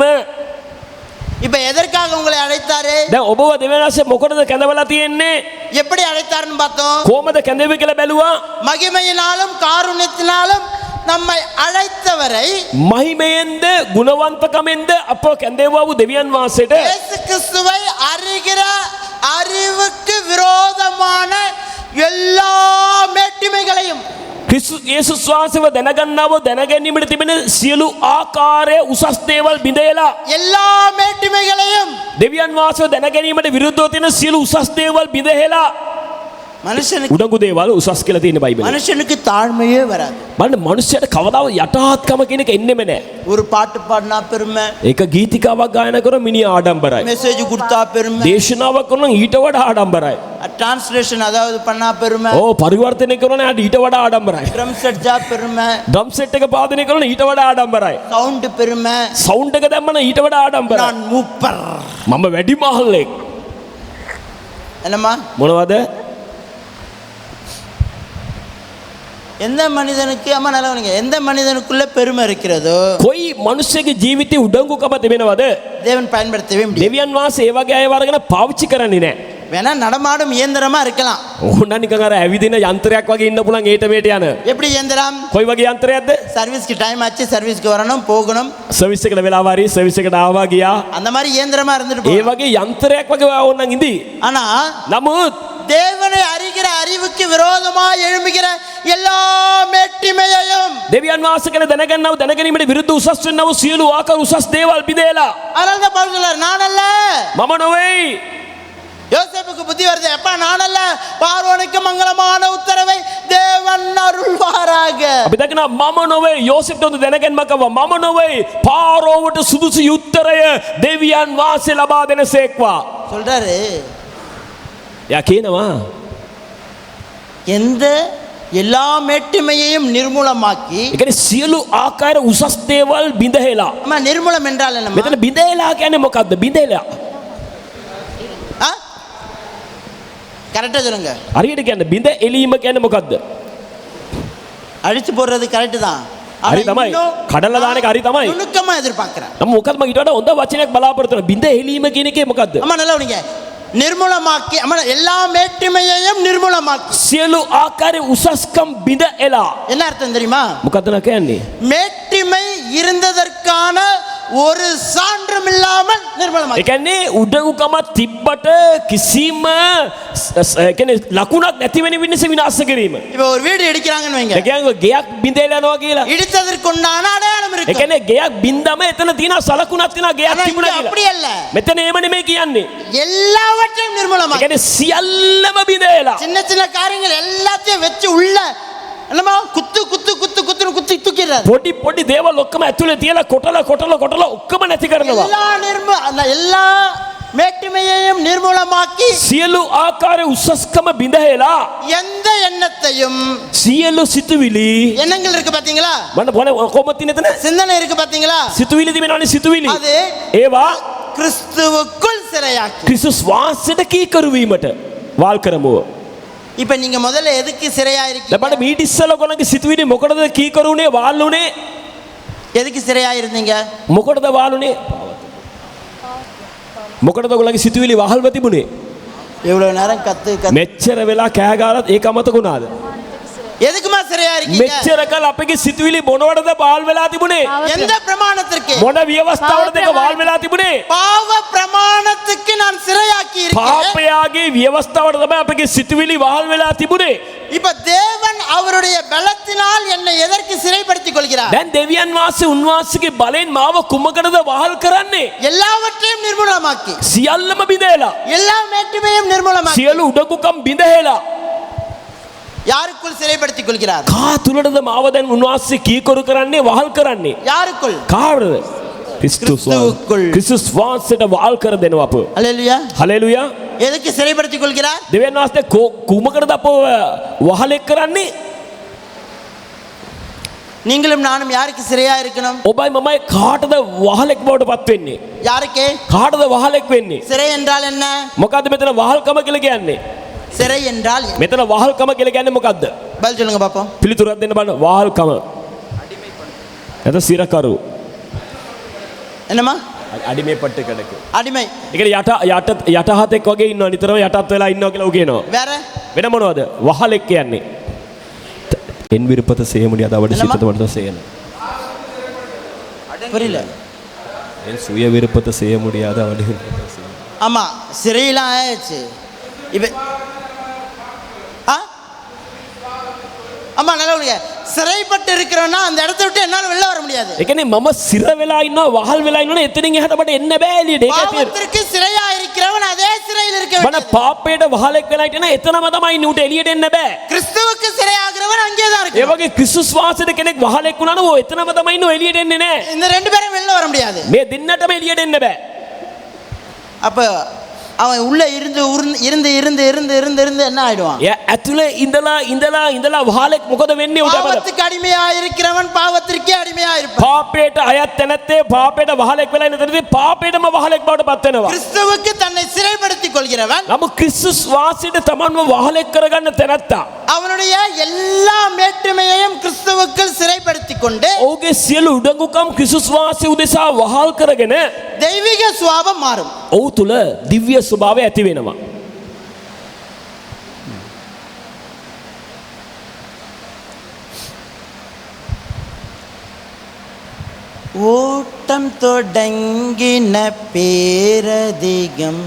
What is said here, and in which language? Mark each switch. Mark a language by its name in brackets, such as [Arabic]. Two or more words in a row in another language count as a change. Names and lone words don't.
[Tamil] இப்ப எதற்காக உங்களை அழைத்தாரு? [Sinhala] දැන් ඔබව දෙවියන් වහන්සේ මොකටද කැඳවලා තියෙන්නේ? [Tamil] எப்படி அழைத்தாருன்னு பார்த்தோம். [Sinhala] කොහමද කැඳෙවි කියලා බැලුවා? [Tamil] மகிமையினாலும் காருண்யத்தினாலும் நம்மை அழைத்தவரை [Sinhala] මහිමයෙන්ද ගුණවන්තකමෙන්ද අප කැඳෙවුවා වූ දෙවියන් වහන්සේට [Tamil] இயேசு கிறிஸ்துவை அறிகிற அறிவுக்கு விரோதமான எல்லா மேட்டிமைகளையும், [Sinhala] ක්‍රිස්තුස් යේසුස් වහන්සේව දැනගන්නව දැනගැනීමට තිබෙන සියලු ආකාරයේ උසස් දේවල් බිඳේලා [Tamil] எல்லா மேட்டிமைகளையும் [Sinhala] දෙවියන් වහන්සේව දැනගැනීමට විරුද්ධව තියෙන සියලු උසස් දේවල් බිඳහෙලා [Tamil] மனுஷனுக்கு [Sinhala] උඩඟු දේවල් උසස් කියලා තියෙන බයිබලේ. [Tamil] மனுஷனுக்கு தாழ்மையே வராது. [Sinhala] බලන්න මනුස්සයට කවදාවත් යටාත්කම කියන එක එන්නෙම නැහැ. [Tamil] ஒரு பாட்டு பாடினா பெருமை, [Sinhala] ඒක ගීතිකාවක් ගායන කරන මිනිහ ආඩම්බරයි. [Tamil] மெசேஜ் கொடுத்தா பெருமை, [Sinhala] දේශනාවක් කරන ඊට වඩා ආඩම්බරයි. [Tamil] டிரான்ஸ்லேஷன் அதாவது பண்ணா பெருமை, [Sinhala] ඕ පරිවර්තනය කරන ඊට වඩා ආඩම්බරයි. [Tamil] ட்ரம்ஸ் அடிச்சா பெருமை, [English] drum set [Sinhala] එක පාදනය කරන ඊට වඩා ආඩම්බරයි. [Tamil] சவுண்ட் பெருமை, [Sinhala] සවුන්ඩ් එක දැම්මම ඊට වඩා ආඩම්බරයි. [Tamil] நான் மூப்பர். [Sinhala] මම වැඩි මහල්ලෙක්. [Tamil] என்னம்மா? [Sinhala] මොනවද? [Tamil] எந்த மனிதனுக்கு, அம்மா நல்லவனுங்க, எந்த மனிதனுக்குள்ள பெருமை இருக்கிறதோ [Sinhala] කොයි මිනිස්සෙගේ ජීවිතේ උඩඟුකම තිබෙනවද? [Tamil] தேவன் பயன்படுத்தவே முடியும். [Sinhala] දෙවියන් වහන්සේ ඒ වගේ අය වරගෙන පාවිච්චි කරන්නේ නැහැ. [Tamil] வேணா நடமாடும் இயந்திரமா இருக்கலாம். [Sinhala] ඕන නිකන් අර ඇවිදින යන්ත්‍රයක් වගේ ඉන්න පුළුවන් ඒට මේට යන. [Tamil] எப்படி இயந்திரம்? [Sinhala] කොයි වගේ යන්ත්‍රයක්ද? [Tamil] சர்வீஸ்க்கு டைம் ஆச்சு, சர்வீஸ்க்கு வரணும் போகணும், [Sinhala] සර්විස් එකට වෙලාව හරි සර්විස් එකට ආවා ගියා. [Tamil] அந்த மாதிரி இயந்திரமா இருந்துட்டு [Sinhala] ඒ [Tamil] போகணும். [Sinhala] වගේ යන්ත්‍රයක් වගේ ඕනනම් ඉඳි. [Tamil] ஆனா [Sinhala] නමුත් [Tamil] தேவனை அறிகிற அறிவுக்கு விரோதமாய் எழும்புகிற எல்லா மேட்டிமையையும், [Sinhala] දෙවියන් වහන්සේ ගැන දැනගන්නව දැනගැනීමට විරුද්ධ උසස් වෙන්නව සියලු ආකාර උසස් දේවල් බිඳේලා [Tamil] அதனால தான் பவுல் சொல்றார், நான் அல்ல. [Sinhala] මම නොවේයි. [Tamil] யோசேப்புக்கு புத்தி வருது, அப்பா நான் அல்ல, பார்வோனுக்கு மங்களமான உத்தரவை தேவன் அருள்வாராக. [Sinhala] අපි දකිනවා මම නොවේ. යෝසෙෆ්ට හොඳ දැනගැන්මක් ආවා. මම නොවේ. පාරෝවට සුදුසු උත්තරය දෙවියන් වහන්සේ ලබා දෙනසේක්වා. [Tamil] சொல்றாரு, [Sinhala] යා කියනවා [Tamil] எந்த எல்லா மேட்டிமையையும் நிர்மூலமாக்கி. [Sinhala] ඒ කියන්නේ සියලු ආකාර උසස් දේවල් බිඳහෙලා. [Tamil] அம்மா நிர்மூலம் என்றால் என்னம்மா? [Sinhala] මෙතන බිඳහෙලා කියන්නේ මොකද්ද? බිඳහෙලා. [Tamil] ஆ? கரெக்டா சொல்லுங்க. [Sinhala] හරියට කියන්න බිඳ එලීම කියන්නේ මොකද්ද? [Tamil] அழிச்சு போடுறது கரெக்ட் தான். [Sinhala] හරි තමයි. කඩලා දාන එක හරි තමයි. [Tamil] நுணுக்கமா எதிர்பார்க்கிறேன். [Sinhala] නම් මොකද්ද මම ඊට වඩා හොඳ වචනයක් බලාපොරොත්තු වෙනවා. බිඳ එලීම කියන එකේ මොකද්ද? [Tamil] அம்மா நல்லவனுங்க, நிர்மூலமாக்கி, அம்மா எல்லா மேட்டிமையையும் நிர்மூலமாக்கி. [Sinhala] සියලු ආකාරයේ උසස්කම් බිඳ එලා. [Tamil] என்ன அர்த்தம் தெரியுமா? [Sinhala] මොකද්ද නා කියන්නේ? [Tamil] மேட்டிமை இருந்ததற்கான ஒரு சான்றும் இல்லாமல் [Sinhala] ඒ [Tamil] நிர்மூலமாக்கி. [Sinhala] කියන්නේ උඩඟුකම තිබ්බට කිසිම කියන්නේ ලකුණක් නැති වෙන වින්නස විනාශ කිරීම. [Tamil] இப்போ ஒரு வீடு இடிக்கிறாங்கன்னு வைங்க, [Sinhala] ඒ කියන්නේ ගෙයක් බිඳෙලා යනවා කියලා. [Tamil] இடித்ததற்கு உண்டான அடையாளம் [Sinhala] ඒ [Tamil] இருக்கு. [Sinhala] කියන්නේ ගෙයක් බින්දම එතන තියෙන සලකුණක් තියෙනවා ගෙයක් [Tamil] ஆனா [Sinhala] තිබුණා [Tamil] இங்க அப்படி [Sinhala] කියලා. [Tamil] அல்ல, [Sinhala] මෙතන එහෙම නෙමෙයි කියන්නේ. [Tamil] எல்லாவற்றையும் [Sinhala] ඒ [Tamil] நிர்மூலமாக்கி. [Sinhala] කියන්නේ සියල්ලම බිඳෙලා. [Tamil] சின்ன சின்ன காரியங்கள் எல்லாத்தையும் வச்சு உள்ள என்னமா குத்து குத்து குத்து குத்துன்னு குத்தி தூக்கிடுறாரு. [Sinhala] පොඩි පොඩි දේවල් ඔක්කොම ඇතුලේ තියලා කොටලා ඔක්කොම නැති කරනවා. [Tamil] எல்லா மேட்டிமையையும் நிர்மூலமாக்கி [Sinhala] සියලු ආකාරයේ උසස්කම බිඳහෙලා. [Tamil] எந்த எண்ணத்தையும், [Sinhala] සියලු සිතුවිලි [Tamil] எண்ணங்கள் இருக்கு பாத்தீங்களா, [Sinhala] මම කොහොමද තියෙන එතන? [Tamil] சிந்தனை இருக்கு பாத்தீங்களா, [Sinhala] සිතුවිලි තිබෙනවනේ සිතුවිලි. [Tamil] அது [Sinhala] ඒවා [Tamil] கிறிஸ்துவுக்குள் சிறையாக்கி. [Sinhala] ක්‍රිස්තුස් වාසයට කීකරු වීමට වාල් කරමුව. [Tamil] இப்ப நீங்க முதல்ல எதுக்கு சிறையா இருக்கீங்க? [Sinhala] දැන් බලන්න මීට ඉස්සෙල්ලා ඔයගොල්ලන්ගේ සිතුවිලි මොකටද කීකරු උනේ වාල් උනේ? [Tamil] எதுக்கு சிறையா இருந்தீங்க? [Sinhala] මොකටද වාල් උනේ? මොකටද ඔයගොල්ලන්ගේ සිතුවිලි වහල්ව තිබුණේ? [Tamil] இவ்வளவு நேரம் கத்து [Sinhala] මෙච්චර වෙලා කෑ ගාලත් ඒක අමතක වුණාද? [Tamil] எதுக்குமா சிறையா இருக்கீங்க? [Sinhala] මෙච්චර කල් අපගේ සිතුවිලි මොනවටද වාල් වෙලා තිබුණේ? [Tamil] எந்த பிரமாணத்திற்கு? [Sinhala] මොන ව්‍යවස්ථාවටද ඒක වාල් වෙලා තිබුණේ? [Tamil] பாவ பிரமாணத்துக்கு நான் சிறையாக்கி இருக்கேன். [Sinhala] පාපයාගේ ව්‍යවස්ථාවට තමයි අපගේ සිතුවිලි වාල් වෙලා තිබුණේ. [Tamil] இப்ப தேவன் அவருடைய பலத்தினால் என்னை எதற்கு சிறைப்படுத்திக் கொள்கிறார்? [Sinhala] දැන් දෙවියන් වහන්සේ උන්වහන්සේගේ බලෙන් මාව කුමකටද වහල් කරන්නේ? [Tamil] எல்லாவற்றையும் நிர்மூலமாக்கி, [Sinhala] සියල්ලම බිඳේලා. [Tamil] எல்லா மேட்டுமையும் நிர்மூலமாக்கி [Sinhala] සියලු උඩඟුකම් බිඳහෙලා. [Tamil] யாருக்குள் சிறைப்படுத்திக் கொள்கிறார்? [Sinhala] කා තුලටද මාව දැන් උන්වහන්සේ කීකරු කරන්නේ වහල් කරන්නේ? [Tamil] யாருக்குள்? [Sinhala] කාටද? ක්‍රිස්තුස් [Tamil] கிறிஸ்துவுக்குள். [Sinhala] ක්‍රිස්තුස් වහන්සේට වහල් කර දෙනවා අපව. [Tamil] அல்லேலூயா. [Sinhala] හලෙලුයා. [Tamil] எதுக்கு சிறைப்படுத்திக் கொள்கிறார்? [Sinhala] දෙවියන් වහන්සේ කුමකටද අපව වහලෙක් කරන්නේ? [Tamil] நீங்களும் நானும் யாருக்கு சிறையா இருக்கணும்? [Sinhala] ඔබයි මමයි කාටද වහලෙක් බවට පත් වෙන්නේ? [Tamil] யாருக்கே? [Sinhala] කාටද වහලෙක් වෙන්නේ? [Tamil] சிறை என்றால் என்ன? [Sinhala] මොකද්ද මෙතන වහල්කම කියලා කියන්නේ? [Tamil] சிறை என்றால் என்ன? [Sinhala] මෙතන වහල්කම කියලා කියන්නේ මොකද්ද? [Tamil] பதில் சொல்லுங்க பாப்போம். [Sinhala] පිළිතුරක් දෙන්න බලන්න. වහල්කම. එතන සිරකරු. [Tamil] என்னம்மா? [Sinhala] අඩිමේ පට්ට කඩක. [Tamil] அடிமை. [Sinhala] ඒ කියන්නේ යටහතෙක් වගේ ඉන්නවා නිතරම යටත් වෙලා ඉන්නවා කියලා කියනවා. [Tamil] வேற? [Sinhala] වෙන මොනවද? වහලෙක් කියන්නේ. [Tamil] என் விருப்பத்தை செய்ய முடியாது அவருடைய சித்தத்தை மட்டும் தான் செய்யணும். புரியல. என் சுய விருப்பத்தை செய்ய முடியாது அவருடைய விருப்பத்தை செய்யணும். ஆமா, சிறையெல்லாம் ஆயிடுச்சு. இப்ப ஆமா, நல்லா உனக்கு சிறைப்பட்டு இருக்கிறோன்னா அந்த இடத்த விட்டு என்னால வெளில வர முடியாது. [Sinhala] ඒ කියන්නේ මම සිර වෙලා ඉන්නවා වහල් වෙලා ඉන්නවනේ එතනින් එහාට මට එන්න බෑ එළියට. ඒකයි තියෙන්නේ. [Tamil] பாவத்திற்கு சிறையா இருக்கிறவன் அதே சிறையில் இருக்க [Sinhala] මම [Tamil] வேண்டும். [Sinhala] පාපයට වහලෙක් වෙලා හිටියන එතනම තමයි ඉන්නේ උට එළියට එන්න බෑ. [Tamil] கிறிஸ்துவுக்கு சிறையாகிறவன் அங்கே தான் [Sinhala] ඒ [Tamil] இருக்கு. [Sinhala] වගේ ක්‍රිස්තුස් වාසයට කෙනෙක් වහලෙක් වුණා නම් ඔය එතනම තමයි ඉන්නේ එළියට එන්නේ නැහැ. [Tamil] இந்த ரெண்டு பேரும் வெளில வர முடியாது. [Sinhala] මේ දෙන්නටම එළියට එන්න බෑ. [Tamil] அப்ப அவன் உள்ள இருந்து இருந்து இருந்து இருந்து இருந்து இருந்து என்ன ஆயிடுவான்? [Sinhala] එයා ඇතුලේ ඉඳලා වහලෙක් මොකද වෙන්නේ උට බලන්න. [Tamil] பாவத்துக்கு அடிமையா இருக்கிறவன் பாவத்திற்கே அடிமையா இருப்பான். [Sinhala] පාපයට අයත් තැනැත්තේ පාපයට වහලෙක් වෙලා ඉන්න තැනදී පාපයටම වහලෙක් බවට පත් වෙනවා. [Tamil] கிறிஸ்துவுக்கு தன்னை சிறைப்படுத்திக் கொள்கிறவன் [Sinhala] නමුත් ක්‍රිස්තුස් වාසයට තමන්ව වහලෙක් කරගන්න තැනැත්තා [Tamil] அவனுடைய எல்லா மேட்டுமையையும் கிறிஸ்துவுக்குள் சிறைப்படுத்திக் கொண்டு [Sinhala] ඔහුගේ සියලු උඩඟුකම් ක්‍රිස්තුස් වාසය උදෙසා වහල් කරගෙන [Tamil] தெய்வீக சுவாபம் மாறும். [Sinhala] ඔහු තුල දිව්‍ය ස්වභාවය ඇති වෙනවා. [Tamil] ஓட்டம் தொடங்கின பேரதிகம்.